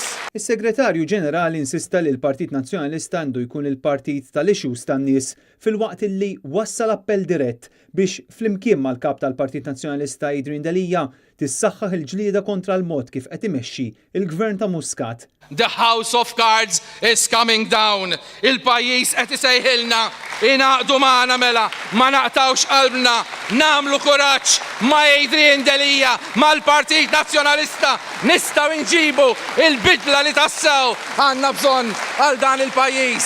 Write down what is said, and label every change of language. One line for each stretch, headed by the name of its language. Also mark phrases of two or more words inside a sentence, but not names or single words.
Maltese: Is-Segretarju Ġenerali insista li l-Partit Nazzjonalista għandu jkun il-partit tal-issues tan-nies fil-waqt illi wassal appell dirett biex flimkien mal-kap tal-Partit Nazzjonalista Adrian Delija tissaħħaħ il-ġlieda kontra l-mod kif qed imexxi il-Gvern ta' Muscat.
English: The house of cards is coming down.
Maltese: Il-pajjiż qed isejħilna ingħaqdu magħna mela, ma naqtawx qalbna, nagħmlu kuraġġ ma' Adrian Delija, mal-Partit Nazzjonalista nistgħu nġibu il-bidla li tassew għandna bżonn għal dan il-pajjiż.